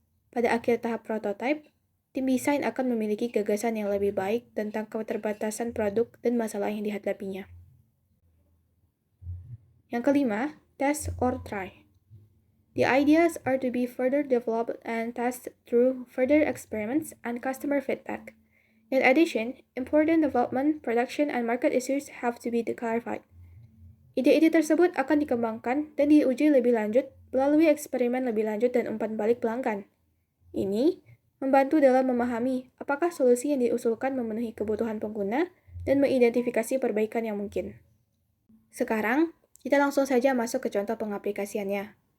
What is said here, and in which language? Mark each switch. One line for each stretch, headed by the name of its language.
Indonesian: Pada akhir tahap prototype, tim desain akan memiliki gagasan yang lebih baik tentang keterbatasan produk dan masalah yang dihadapinya. Yang kelima,
English: test or try. The ideas are to be further developed and tested through further experiments and customer feedback. In addition, important development, production, and market issues have to be clarified.
Indonesian: Ide-ide tersebut akan dikembangkan dan diuji lebih lanjut melalui eksperimen lebih lanjut dan umpan balik pelanggan. Ini membantu dalam memahami apakah solusi yang diusulkan memenuhi kebutuhan pengguna dan mengidentifikasi perbaikan yang mungkin. Sekarang, kita langsung saja masuk ke contoh pengaplikasiannya.